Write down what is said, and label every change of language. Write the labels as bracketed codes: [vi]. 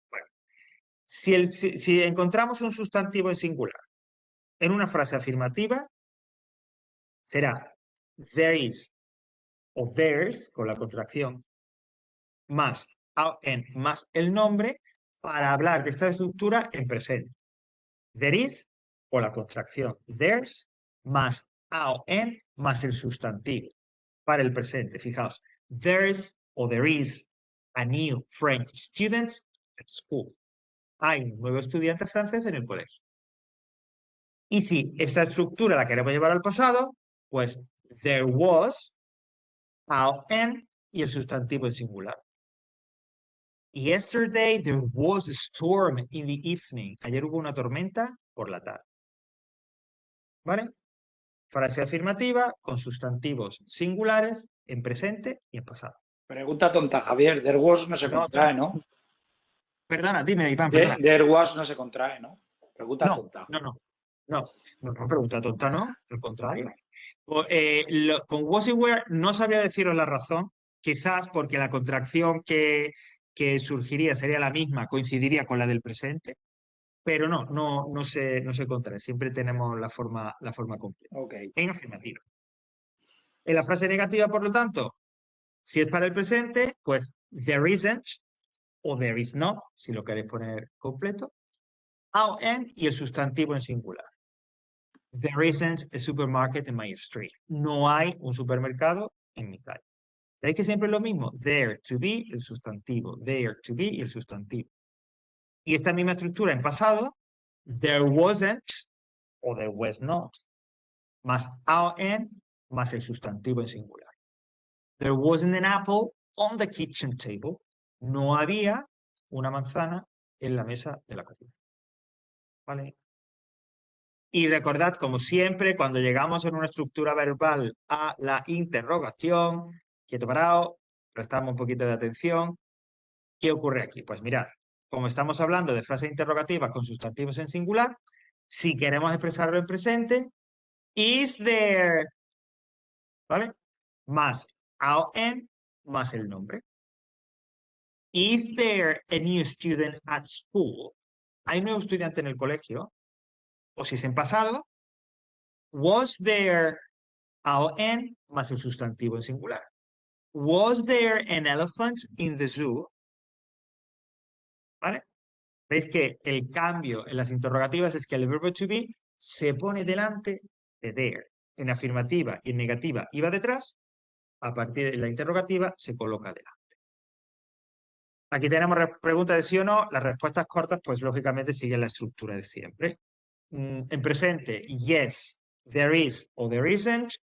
[es] Bueno, si encontramos un sustantivo en singular en una frase afirmativa, será there is o there's, con la contracción, más an, más el nombre, para hablar de esta estructura en presente. There is, o la contracción there's, más an, más el sustantivo, para el presente. Fijaos, [en] there's o there is a new French student at school. [es] Hay un nuevo estudiante francés en el colegio. Y si esta estructura la queremos llevar al pasado, pues there was an y el sustantivo en singular. [en] Yesterday there was a storm in the evening. [es] Ayer hubo una tormenta por la tarde. ¿Vale? Frase afirmativa con sustantivos singulares en presente y en pasado. Pregunta tonta, Javier. There was no se contrae, ¿no? Perdona, dime, Iván, perdona. There was no se contrae, ¿no? Pregunta tonta. No, pregunta tonta, no, al contrario. Con was y were no sabría deciros la razón, quizás porque la contracción que surgiría sería la misma, coincidiría con la del presente, pero no se contrae. Siempre tenemos la forma completa. Ok. En afirmativa. En la frase negativa, por lo tanto, si es para el presente, pues there isn't o there is not, si lo queréis poner completo. AN y el sustantivo en singular. [en] There isn't a supermarket in my street. [es] No hay un supermercado en mi calle. ¿Veis que siempre es lo mismo? There to be, el sustantivo. There to be y el sustantivo. Y esta misma estructura en pasado, there wasn't o there was not, más AN más el sustantivo en singular. [en] There wasn't an apple on the kitchen table. [es] No había una manzana en la mesa de la cocina. ¿Vale? Y recordad, como siempre, cuando llegamos en una estructura verbal a la interrogación, quieto parado, prestamos un poquito de atención. ¿Qué ocurre aquí? Pues mirad, como estamos hablando de frases interrogativas con sustantivos en singular, si queremos expresarlo en presente, is there, ¿vale? Más AN más el nombre. [en] Is there a new student at school? [es] ¿Hay un nuevo estudiante en el colegio? O si es en pasado, was there AN más el sustantivo en singular. [en] Was there an elephant in the zoo? [es] ¿Vale? Veis que el cambio en las interrogativas es que el verbo to be se pone delante de there. En afirmativa y en negativa iba detrás, a partir de la interrogativa se coloca delante. Aquí tenemos preguntas de sí o no. Las respuestas cortas, pues lógicamente siguen la estructura de siempre. En presente, yes, there is o there isn't.